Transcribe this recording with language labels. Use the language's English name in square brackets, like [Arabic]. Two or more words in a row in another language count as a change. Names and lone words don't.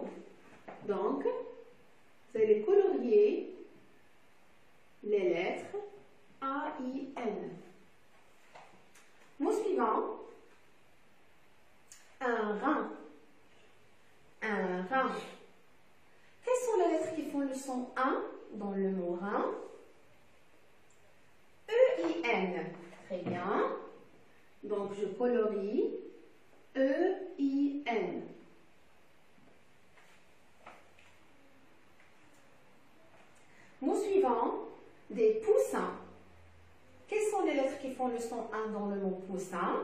[French] Donc, vous allez colorier les lettres A-I-N. Mot suivant, un rein. Un rein. Quelles sont les lettres qui font le son 1 dans le mot rein? E-I-N. Très bien. Donc, je colorie E-I-N. Mot suivant, des poussins. Quelles sont les lettres qui font le son 1 dans le mot poussin?